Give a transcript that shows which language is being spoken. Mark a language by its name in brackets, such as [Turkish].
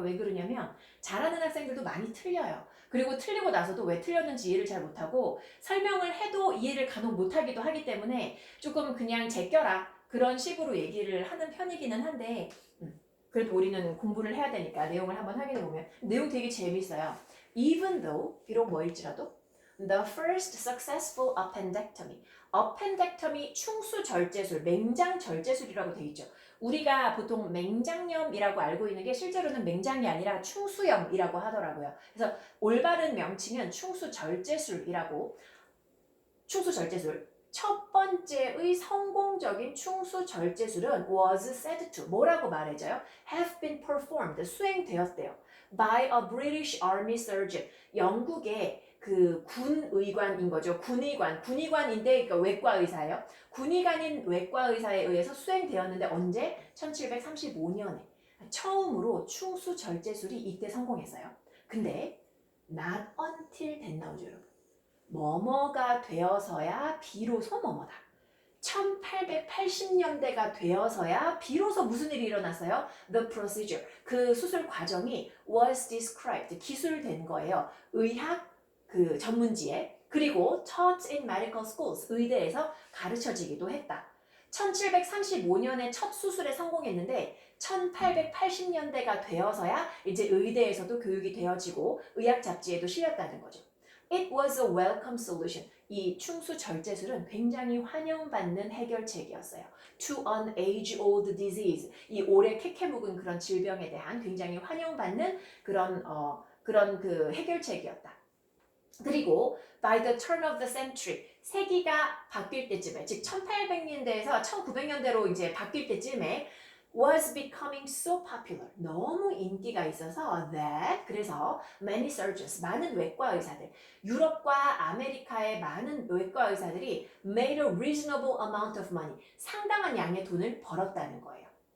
[Korean] 왜 그러냐면 잘하는 학생들도 많이 틀려요. 그리고 틀리고 나서도 왜 틀렸는지 이해를 잘 못하고 설명을 해도 이해를 간혹 못하기도 하기 때문에 조금 그냥 제껴라 그런 식으로 얘기를 하는 편이기는 한데 그래도 우리는 공부를 해야 되니까 내용을 한번 확인해보면 내용 되게 재밌어요. [English] Even though, [Korean] 비록 뭐일지라도 [English] The first successful appendectomy. [Korean] appendectomy 충수절제술, 맹장절제술이라고 돼 있죠. 우리가 보통 맹장염이라고 알고 있는 게 실제로는 맹장이 아니라 충수염이라고 하더라고요. 그래서 올바른 명칭은 충수절제술이라고. 충수절제술. 첫 번째의 성공적인 충수절제술은 [English] was said to [Korean] 뭐라고 말해져요? [English] have been performed [Korean] 수행되었대요. [English] by a British Army surgeon [Korean] 영국의 그 군의관인 거죠. 군의관인데 그러니까 외과 의사예요. 군의관인 외과 의사에 의해서 수행되었는데 언제? 1735년에 처음으로 충수절제술이 이때 성공했어요. 근데 [English] not until [Korean] 됐나오죠, 여러분. 뭐뭐가 되어서야 비로소 뭐뭐다. 1880년대가 되어서야 비로소 무슨 일이 일어났어요? [English] The procedure. [Korean] 그 수술 과정이 [English] was described. [Korean] 기술된 거예요. 의학 그 전문지에. [English] 그리고 taught in medical schools. [Korean] 의대에서 가르쳐지기도 했다. 1735년에 첫 수술에 성공했는데 1880년대가 되어서야 이제 의대에서도 교육이 되어지고 의학 잡지에도 실렸다는 거죠. [English] It was a welcome solution. [Korean] 이 충수절제술은 굉장히 환영받는 해결책이었어요. [English] To an age-old disease. [Korean] 이 오래 캐캐 묵은 그런 질병에 대한 굉장히 환영받는 그런 그 해결책이었다. 그리고 [English] by the turn of the century. [Korean] 세기가 바뀔 때쯤에, 즉 1800년대에서 1900년대로 이제 바뀔 때쯤에 [English] was becoming so popular. [Korean] 너무 인기가 있어서 that 그래서 [English] many surgeons [Korean] 많은 외과 의사들 유럽과 아메리카의 많은 외과 의사들이 [English] made a reasonable amount of money [Korean] 상당한 양의 돈을 벌었다는 거예요.